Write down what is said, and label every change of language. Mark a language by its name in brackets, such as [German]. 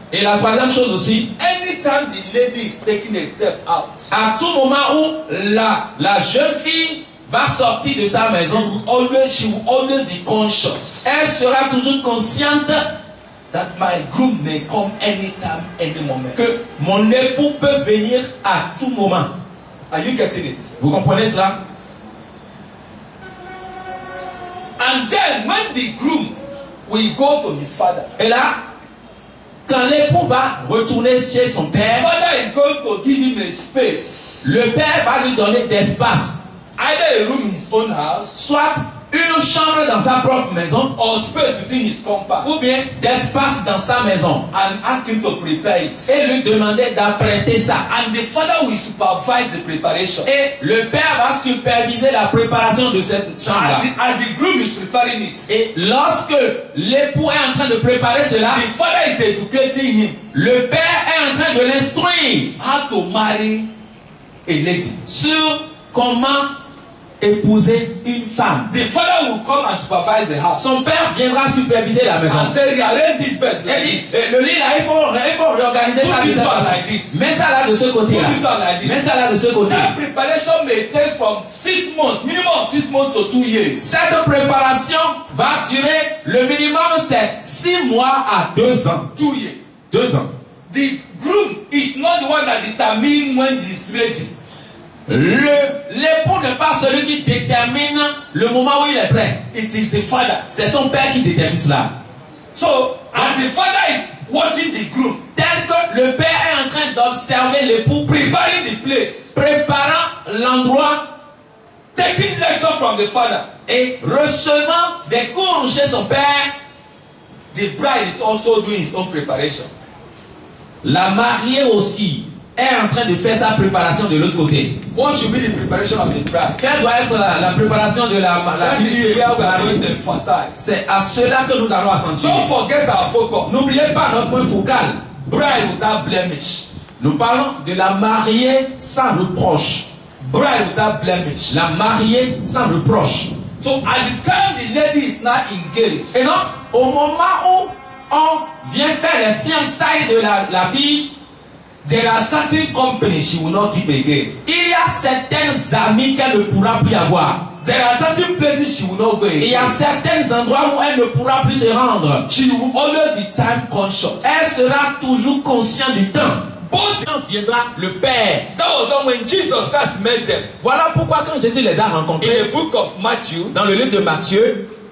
[French] Et la troisième chose aussi, [English] anytime the lady is taking a step out, [French] à tout moment où la jeune fille va sortir de sa maison, [English] she will always be conscious [French] elle sera toujours consciente [English] that my groom may come anytime, any moment. [French] que mon époux peut venir à tout moment. [English] Are you getting it? [French] Vous comprenez cela? [English] And then when the groom will go to his father, [French] Et là, quand l'époux va retourner chez son père, [English] father is going to give him a space, [French] le père va lui donner d'espace, [English] either a room in his own house [French] soit une chambre dans sa propre maison, [English] or space within his compound, [French] ou bien d'espace dans sa maison, [English] and ask him to prepare it. [French] et lui demander d'apprêter ça. [English] And the father will supervise the preparation. [French] Et le père va superviser la préparation de cette chambre-là. [English] As the groom is preparing it, [French] Et lorsque l'époux est en train de préparer cela, [English] the father is educating him [French] le père est en train de l'instruire [English] how to marry a lady. [French] sur comment épouser une femme. [English] The father will come and supervise the house. [French] Son père viendra superviser la maison. [English] And say, rearrange this bed like [French] Et [English] this. [French] le lit là, il faut réorganiser ça. [English] Put this one like this. [French] Mets ça là de ce côté-là. [English] Put this one like this. [French] Mets ça là de ce côté. [English] That preparation may take from 6 months, minimum 6 months to 2 years. [French] Cette préparation va durer, le minimum c'est 6 mois à 2 ans. [English] 2 years. [French] 2 ans. [English] The groom is not the one that determines when he is ready. [French] L'époux n'est pas celui qui détermine le moment où il est prêt. [English] It is the father. [French] C'est son père qui détermine cela. [English] So, as the father is watching the groom, [French] Tel que le père est en train d'observer l'époux, [English] preparing the place, [French] préparant l'endroit [English] taking lecture from the father, [French] et recevant des cours chez son père, [English] the bride is also doing his own preparation. [French] la mariée aussi est en train de faire sa préparation de l'autre côté. [English] What should be the preparation of the bride? [French] Quelle doit être la préparation de la [English] That is [French] future [English] where we are [French] mariée? [English] going to emphasize. [French] C'est à cela que nous allons accentuer. [English] Don't forget our focus. [French] N'oubliez pas notre point focal. [English] Bride without blemish. [French] Nous parlons de la mariée sans reproche. [English] Bride without blemish. [French] La mariée sans reproche. [English] So at the time the lady is not engaged, [French] Et donc, au moment où on vient faire les fiançailles de la fille, [English] there are certain companies she will not keep again. [French] il y a certaines amies qu'elle ne pourra plus avoir. [English] There are certain places she will not go [French] Il y a [English] again. [French] certains endroits où elle ne pourra plus se rendre. [English] She will always be time conscious. [French] Elle sera toujours consciente du temps. Quand viendra le Père. [English] That was when Jesus Christ met them. [French] Voilà pourquoi quand Jésus les a [English] In [French] rencontrés [English] the book of Matthew, [French] dans le livre de Matthieu,